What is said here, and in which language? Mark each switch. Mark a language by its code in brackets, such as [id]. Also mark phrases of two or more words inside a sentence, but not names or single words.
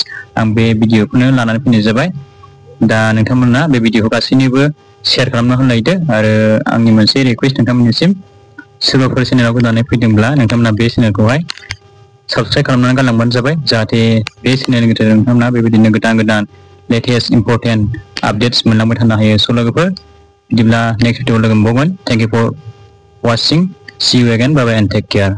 [brx] आं बे भिडिअखौनो लानानै फैनाय जाबाय दा नोंथांमोना बे भिडिअखौ गासैनोबो शेयार खालामना होलायदो आरो आंनि मोनसे रिक्वेस्ट नोंथांमोननिसिम सोरबाफोर चेनेलाव गोदानै फैदोंब्ला नोंथांमोना बे चेनेलखौहाय साबस्क्राइब खालामनानै गालांबानो जाबाय जाहाथे बे चेनेलनि गेजेरजों नोंथांमोना बेबायदिनो गोदान [en] latest important updates [brx] मोनलांबाय थानो हायो स' लोगोफोर बिदिब्ला [en] next video [brx] लोगो मोनबावगोन [en] thank you for watching See you again. Bye bye and take care.